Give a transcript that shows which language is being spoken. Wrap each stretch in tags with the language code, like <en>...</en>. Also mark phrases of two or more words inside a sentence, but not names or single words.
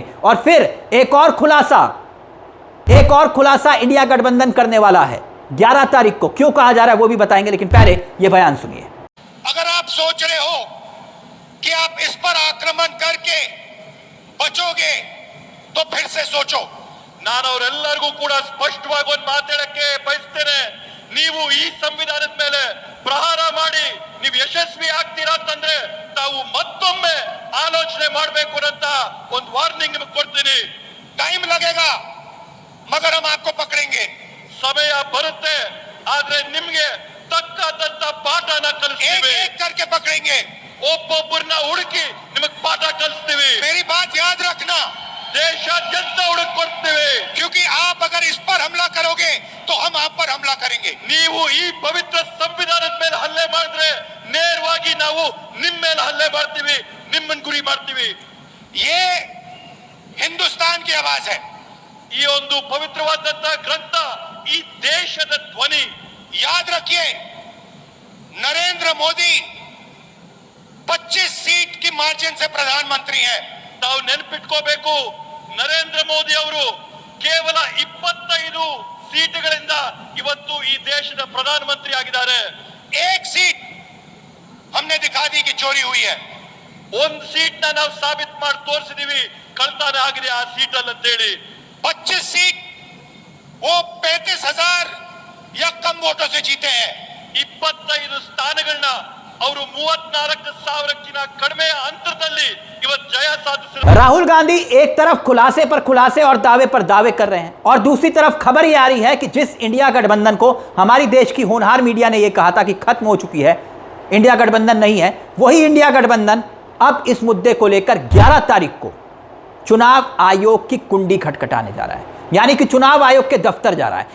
<hi>और फिर एक और खुलासा इंडिया गठबंधन करने वाला है 11 तारीख को। क्यों कहा जा रहा है वो भी बताएंगे, लेकिन पहले ये बयान सुनिए। अगर आप सोच रहे हो कि आप इस पर आक्रमण करके बचोगे तो फिर से सोचो।</hi> <kn>ನಾನು ಅವರೆಲ್ಲರಿಗೂ ಕೂಡ ಸ್ಪಷ್ಟವಾಗಿ ಒಂದು ಮಾತಾಡಕ್ಕೆ ಬಯಸ್ತೇನೆ. ನೀವು ಈ ಸಂವಿಧಾನದ ಮೇಲೆ ಪ್ರಹಾರ ಮಾಡಿ ನೀವು ಯಶಸ್ವಿ ಆಗ್ತೀರಾ ಅಂತಂದ್ರೆ ತಾವು ಮತ್ತೊಮ್ಮೆ ಆಲೋಚನೆ ಮಾಡಬೇಕು ಅಂತ ಒಂದು ವಾರ್ನಿಂಗ್ ನಿಮಗೆ ಕೊಡ್ತೀನಿ.</kn> <hi>टाइम लगेगा मगर हम आपको पकड़ेंगे.</hi> <kn>ಸಮಯ ಬರುತ್ತೆ, ಆದ್ರೆ ನಿಮ್ಗೆ ತಕ್ಕಂತ ಪಾಠನ ಕಲಿಸ್ತೀವಿ.</kn> <hi>एक करके पकड़ेंगे.</hi> <kn>ಒಬ್ಬೊಬ್ಬರನ್ನ ಹುಡುಕಿ ನಿಮಗೆ ಪಾಠ ಕಲಿಸ್ತೀವಿ.</kn> <hi>मेरी बात याद रखना.</hi> <kn>ದೇಶಾದ್ಯಂತ ಹುಡುಕೊಡ್ತೀವಿ.</kn> <hi>क्योंकि आप अगर इस पर हमला करोगे तो हम आप पर हमला करेंगे.</hi> <kn>ನೀವು ಈ ಪವಿತ್ರ ಸಂವಿಧಾನದ ಮೇಲೆ ಹಲ್ಲೆ ಮಾಡಿದ್ರೆ ನೇರವಾಗಿ ನಾವು ನಿಮ್ಮ ಮೇಲೆ ಹಲ್ಲೆ ಮಾಡ್ತೀವಿ, ನಿಮ್ಮನ್ನ ಗುರಿ ಮಾಡ್ತೀವಿ.</kn> <hi>ये हिंदुस्तान की आवाज है.</hi> <kn>ಈ ಒಂದು ಪವಿತ್ರವಾದಂತ ಗ್ರಂಥ ಈ ದೇಶದ ಧ್ವನಿ.</kn> <hi>याद रखिए, नरेंद्र मोदी 25 सीट की मार्जिन से प्रधानमंत्री हैं.</hi> <kn>ನಾವು ನೆನಪಿಟ್ಕೋಬೇಕು, ನರೇಂದ್ರ ಮೋದಿ ಅವರು ಕೇವಲ 25 ಸೀಟುಗಳಿಂದ ಇವತ್ತು ಈ ದೇಶದ ಪ್ರಧಾನಮಂತ್ರಿ ಆಗಿದ್ದಾರೆ.</kn> <hi>एक सीट हमने दिखा दी कि चोरी हुई है.</hi> <kn>ಒಂದು ಸೀಟ್ ನಾವು ಸಾಬೀತು ಮಾಡಿ ತೋರಿಸಿದೀವಿ ಕಳ್ತನ ಆಗಿದೆ ಆ ಸೀಟ್ ಅಲ್ಲಿ ಅಂತ ಹೇಳಿ.</kn> <hi>25 सीट वो 35,000 या कम वोटों से जीते हैं.</hi> <kn>25 ಸ್ಥಾನಗಳನ್ನ ಅವರು 34,000ಕ್ಕಿಂತ ಕಡಿಮೆ ಅಂತರದಲ್ಲಿ ಇವತ್ತು ಜಯ ಸಾಧಿಸಿದ್ದಾರೆ.</kn> <hi>राहुल गांधी एक तरफ खुलासे पर खुलासे और दावे पर दावे कर रहे हैं, और दूसरी तरफ खबर ये आ रही है कि जिस इंडिया गठबंधन को हमारी देश की होनहार मीडिया ने यह कहा था कि खत्म हो चुकी है, इंडिया गठबंधन नहीं है, वही इंडिया गठबंधन अब इस मुद्दे को लेकर 11 तारीख को चुनाव आयोग की कुंडी खटखटाने जा रहा है, यानी कि चुनाव आयोग के दफ्तर जा रहा है।</hi>